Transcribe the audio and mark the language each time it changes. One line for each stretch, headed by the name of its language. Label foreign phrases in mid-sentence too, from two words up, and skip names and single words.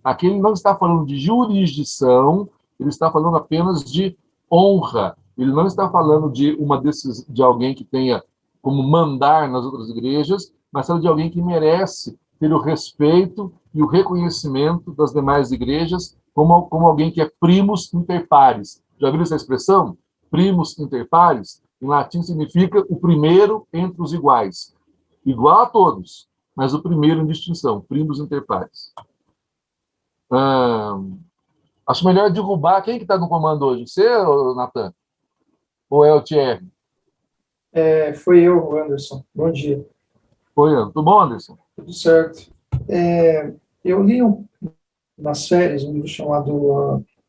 Portuguese: Aqui ele não está falando de jurisdição, ele está falando apenas de honra. Ele não está falando de alguém que tenha como mandar nas outras igrejas, mas fala de alguém que merece ter o respeito e o reconhecimento das demais igrejas como alguém que é
Latin: primus inter pares.
Portuguese: Já viram essa expressão?
Latin: Primus inter pares,
Portuguese: em latim significa o primeiro entre os iguais. Igual a todos, mas o primeiro em distinção,
Latin: primus inter pares.
Portuguese: Acho melhor derrubar. Quem que está no comando hoje? Você, Natan? Ou é o Thierry? Foi eu, Anderson. Bom dia. Foi eu. Tudo bom, Anderson? Tudo certo. Eu li nas férias um livro chamado...